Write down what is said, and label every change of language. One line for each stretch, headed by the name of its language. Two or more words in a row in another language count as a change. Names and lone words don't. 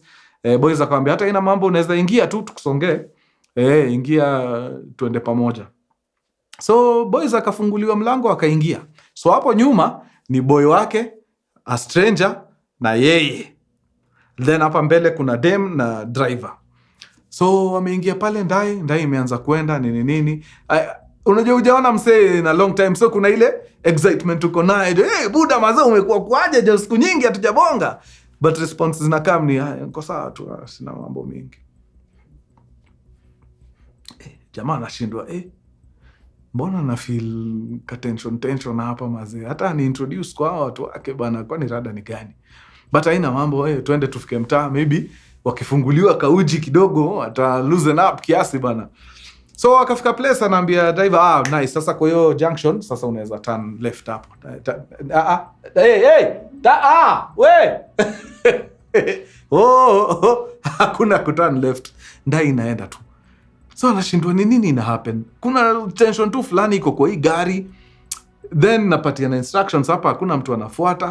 Swahili: Boys akamwambia hata ina mambo, unaweza ingia tu tukusongee. Ingia tuende pamoja. So boys akafunguliwa mlango akaingia. So hapo nyuma ni boy wake,
English: a stranger
Swahili: na yeye. Then hapa mbele kuna dem na driver. So wameingia pale ndai imeanza kwenda nini. Unajua hujaona msee na
English: long time,
Swahili: so kuna ile excitement uko nayo. Buda mazao umekuwa kwaje, je siku nyingi hatujabonga. But responses zinakaa ni niko sawa tu, sina mambo mengi. Jamaa anashindwa, mbona na feel ka tension hapa mazee, hata ni introduce kwa watu wake bana, kwani rada ni gani? But haina mambo, twende tufike mtaa, maybe wakifunguliwa kauji kidogo ata
English: loosen up
Swahili: kiasi bana. So akafika place, anaambia driver, nice, sasa kwa hiyo junction sasa unaweza
English: turn left
Swahili: hapo. Hakuna kuturn left, ndai inaenda tu. So anashindwa ni nini ina happen. Kuna tension tu fulani iko kwa hii gari. Then napatia na instructions hapa, hakuna mtu anafuata.